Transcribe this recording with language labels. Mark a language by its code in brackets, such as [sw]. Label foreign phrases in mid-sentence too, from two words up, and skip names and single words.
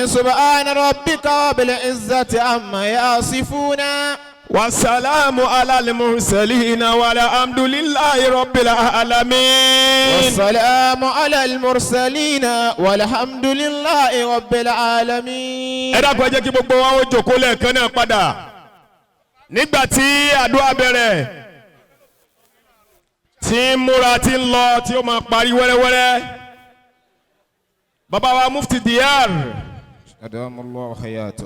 [ar] سبحان ربك رب العزة عما يصفون. والسلام على المرسلين والحمد لله رب العالمين. والسلام على المرسلين والحمد لله رب العالمين. [yo] ẹ dákun ẹ jẹ́ kí gbogbo wa ó jókòó lẹ́ẹ̀kan náà padà nígbà tí àdúrà bẹ̀rẹ̀ tí múra tí ń lọ tí ó máa parí wẹ́rẹ́wẹ́rẹ́ bàbá wa mufti diyar [ar] أدام الله حياته.